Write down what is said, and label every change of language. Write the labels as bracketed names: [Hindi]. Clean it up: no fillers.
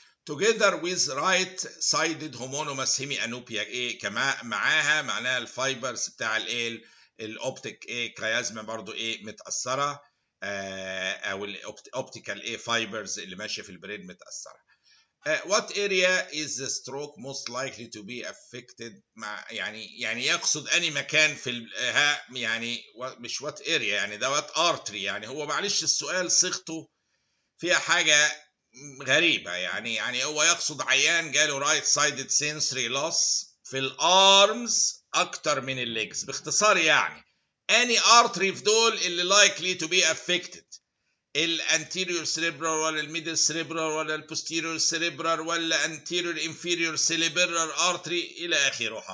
[English] together with right sided homonymous hemianopia [Arabic] ايه كمان معاها، معناها الفايبرز بتاع الايه الاوبتيك ايه كيازما برضو ايه متاثره، او الاوبتيكال ايه فايبرز اللي ماشيه في البرين متاثره. [English] what area is the stroke most likely to be affected؟ [Arabic] مع يعني يقصد اني مكان في يعني مش what area، يعني ده [English] what artery. [Arabic] يعني هو معلش السؤال صيغته فيها حاجه غريبة، يعني هو يقصد عيان جاله رايت سايدد سنسوري لوس في الارمز اكتر من الليجز. باختصار يعني اني ارتري في دول اللي لايكلي تو بي افكتد، الانتيريور سيريبرال ولا الميدل سيريبرال ولا البوستيريور سيريبرال ولا انتيريور انفيريور سيريبرال ارتري الى اخره.